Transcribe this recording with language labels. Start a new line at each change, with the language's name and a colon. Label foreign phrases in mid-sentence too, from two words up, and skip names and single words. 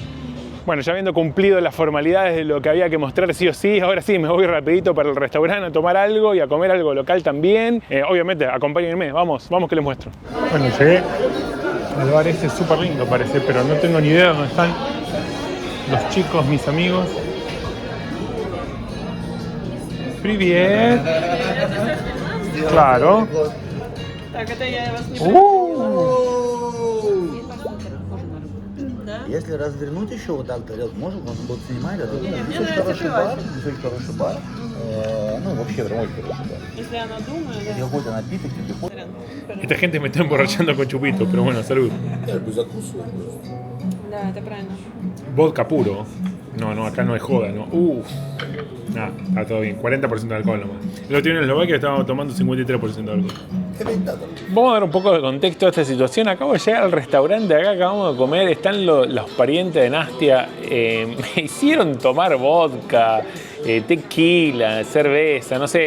Spanish: Bueno, ya habiendo cumplido las formalidades de lo que había que mostrar sí o sí, ahora sí me voy rapidito para el restaurante a tomar algo y a comer algo local también. Obviamente, acompáñenme, vamos que les muestro. Bueno, llegué. El bar este es súper lindo parece, pero no tengo ni idea de dónde están los chicos, mis amigos.
Russian: Привет.
Spanish: Claro.
Russian: Если развернуть еще вот так тарелку, может, он будет снимать, а тут очень хороший бар. Ну, вообще, прям очень хороший бар. Если она думает, да. Какой-то напиток,
Spanish: Esta gente me está emborrachando con chupito, pero bueno, salud.
Russian: Да, это правильно.
Spanish: Vodka puro. No, acá no hay joda, ¿no? Está todo bien. 40% de alcohol nomás. Lo tiene en Eslovaquia, estábamos tomando 53% de alcohol. Vamos a dar un poco de contexto a esta situación. Acabo de llegar al restaurante, acá acabamos de comer, están los parientes de Nastia. Me hicieron tomar vodka, tequila, cerveza, no sé.